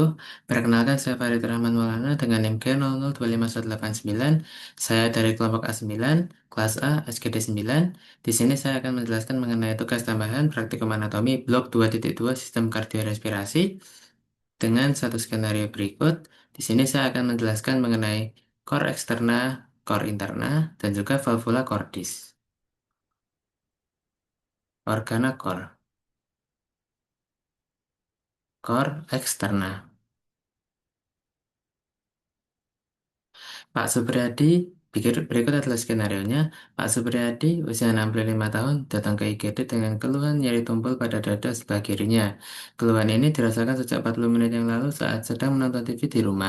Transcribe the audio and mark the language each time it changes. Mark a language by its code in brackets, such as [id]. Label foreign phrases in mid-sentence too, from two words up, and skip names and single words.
[id] Perkenalkan, saya Farid Rahman Maulana dengan NIM K00259189. Saya dari kelompok A9, kelas A, SGD 9. Di sini saya akan menjelaskan mengenai tugas tambahan praktikum anatomi blok 2.2 sistem kardiorespirasi dengan satu skenario berikut. Di sini saya akan menjelaskan mengenai [la] cor eksterna, cor interna, [id] dan juga [la] valvula cordis. Organa cor, cor eksterna. [id] Pak Supriyadi, berikut adalah skenario-nya. Pak Supriyadi, usia 65 tahun, datang ke IGD dengan keluhan nyeri tumpul pada dada sebelah kirinya. Keluhan ini dirasakan sejak 40 menit yang lalu saat sedang menonton TV di rumah.